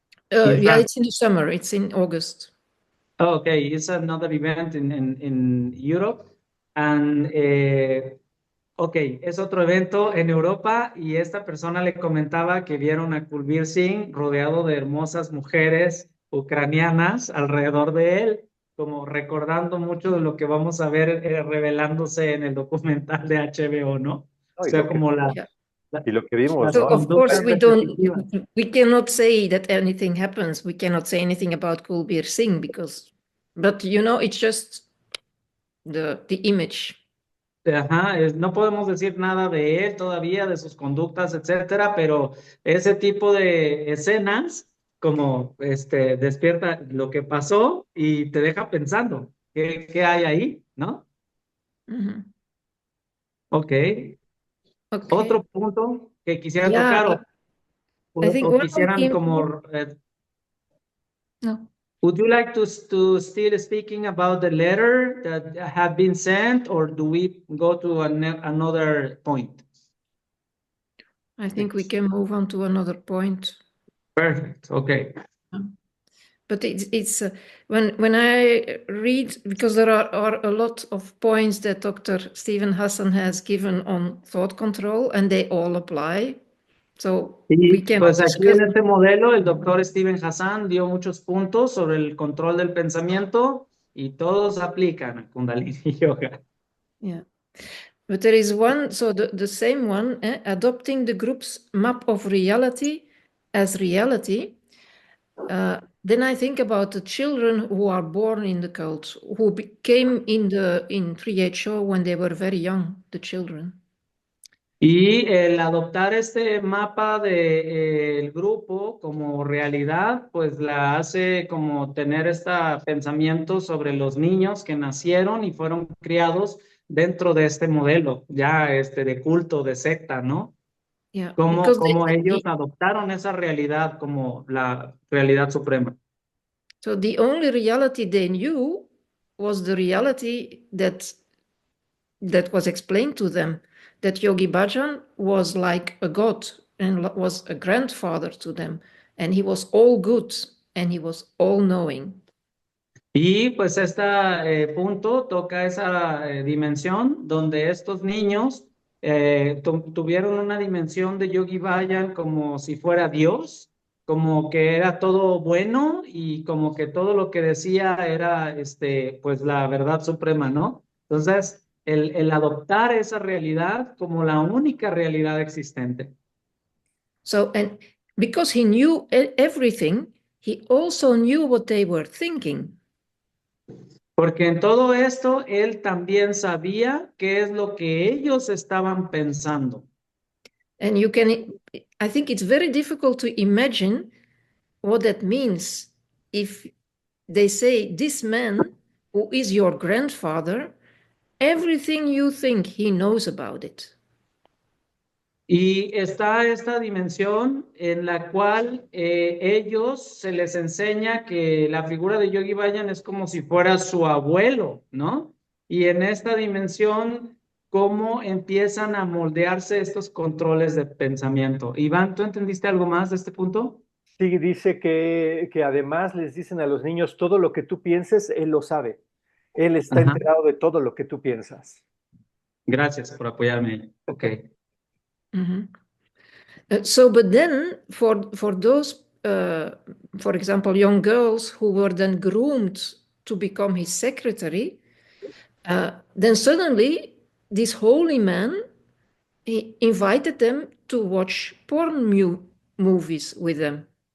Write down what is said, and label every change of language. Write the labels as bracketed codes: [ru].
[en] Yeah, it's in the summer. It's in August. Oh, okay, it's another event in Europe. And, okay, [es] es otro evento en Europa y esta persona le comentaba que vieron a Kulbir Singh rodeado de hermosas mujeres ucranianas alrededor de él, como recordando mucho de lo que vamos a ver revelándose en el documental de HBO, ¿no? O sea, como y lo que vimos, [en] so, [es] ¿no? [en] of course, we cannot say that anything happens. We cannot say anything about Kulbir Singh but you know, it's just the image. [es] Ajá, no podemos decir nada de él todavía, de sus conductas, etcétera, pero ese tipo de escenas como despierta lo que pasó y te deja pensando qué hay ahí, ¿no? Okay. Otro punto que quisiera tocar o quisieran como no. [en] Would you like to still speaking about the letter that have been sent, or do we go to another point? I think we can move on to another point. Perfect. Okay. But it's when I read, because there are a lot of points that Dr. Stephen Hassan has given on thought control, and they all apply. So we can [es] pues aquí en este modelo el doctor Stephen Hassan dio muchos puntos sobre el control del pensamiento y todos aplican a Kundalini Yoga. [en] Yeah, but there is one, so the same one, adopting the group's map of reality as reality. Then I think about the children who are born in the cult, who came in 3HO when they were very young, the children. [es] Y el adoptar este mapa del grupo como realidad, pues la hace como tener este pensamiento sobre los niños que nacieron y fueron criados dentro de este modelo, ya de culto, de secta, ¿no? [en] Yeah, [es] Como ellos adoptaron esa realidad como la realidad suprema. [en] So the only reality they knew was the reality that was explained to them, that Yogi Bhajan was like a god and was a grandfather to them, and he was all good and he was all knowing. [es] Y pues este punto toca esa dimensión donde estos niños tuvieron una dimensión de Yogi Bhajan como si fuera Dios, como que era todo bueno y como que todo lo que decía era pues la verdad suprema, ¿no? Entonces, el adoptar esa realidad como la única realidad existente. [en] So, and because he knew everything, he also knew what they were thinking. [es] Porque en todo esto él también sabía qué es lo que ellos estaban pensando. [en] And I think it's very difficult to imagine what that means if they say, this man who is your grandfather, everything you think he knows about it. [es] Y está esta dimensión en la cual ellos se les enseña que la figura de Yogi Bhajan es como si fuera su abuelo, ¿no? Y en esta dimensión, cómo empiezan a moldearse estos controles de pensamiento. Iván, ¿tú entendiste algo más de este punto? Sí, dice que además les dicen a los niños, todo lo que tú pienses, él lo sabe. Él está Ajá. enterado de todo lo que tú piensas. Gracias por apoyarme. Ok. Mm-hmm. [en] So, but then for those, for example, young girls who were then groomed to become his secretary, then suddenly this holy man, he invited them to watch porn movies with them.